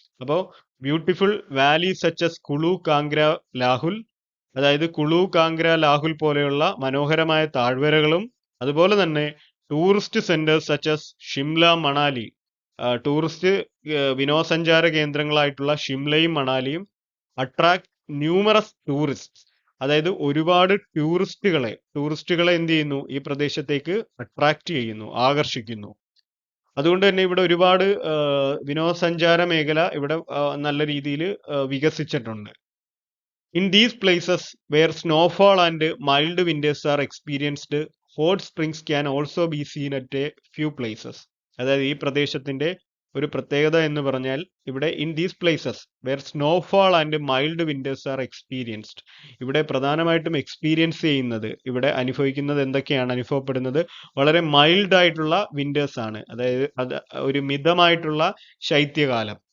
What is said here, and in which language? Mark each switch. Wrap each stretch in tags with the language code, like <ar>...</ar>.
<ml>അപ്പോൾ</ml> <en>beautiful valleys such as</en> <ml>Kullu, Kangra, Lahaul, അതായത് കുളു, കാംഗ്ര, ലാഹുൽ പോലെയുള്ള മനോഹരമായ താഴ്വരകളും, അതുപോലെ തന്നെ</ml> <en>tourist centres such as</en> <ml>Shimla, Manali, tourist വിനോദസഞ്ചാര കേന്ദ്രങ്ങളായിട്ടുള്ള ഷിംലയും മണാലിയും</ml> <en>Attract numerous tourist.</en> <ml>അതായത് ഒരുപാട് ടൂറിസ്റ്റുകളെ എന്ത് ചെയ്യുന്നു? ഈ പ്രദേശത്തേക്ക് അട്രാക്ട് ചെയ്യുന്നു, ആകർഷിക്കുന്നു. അതുകൊണ്ട് തന്നെ ഇവിടെ ഒരുപാട് വിനോദസഞ്ചാര മേഖല ഇവിടെ നല്ല രീതിയിൽ വികസിച്ചിട്ടുണ്ട്.</ml> <en>In these places where snowfall and mild winters are experienced, hot springs can also be seen at a few places.</en> <ml>അതായത് ഈ പ്രദേശത്തിന്റെ ഒരു പ്രത്യേകത എന്ന് പറഞ്ഞാൽ ഇവിടെ</ml> <en>in these places where snowfall and mild winters are experienced,</en> <ml>ഇവിടെ പ്രധാനമായിട്ടും എക്സ്പീരിയൻസ് ചെയ്യുന്നത്, ഇവിടെ അനുഭവിക്കുന്നത് എന്തൊക്കെയാണ്? അനുഭവപ്പെടുന്നത് വളരെ മൈൽഡ് ആയിട്ടുള്ള വിന്റേഴ്സ് ആണ്. അതായത് ഒരു മിതമായിട്ടുള്ള ശൈത്യകാലം.</ml>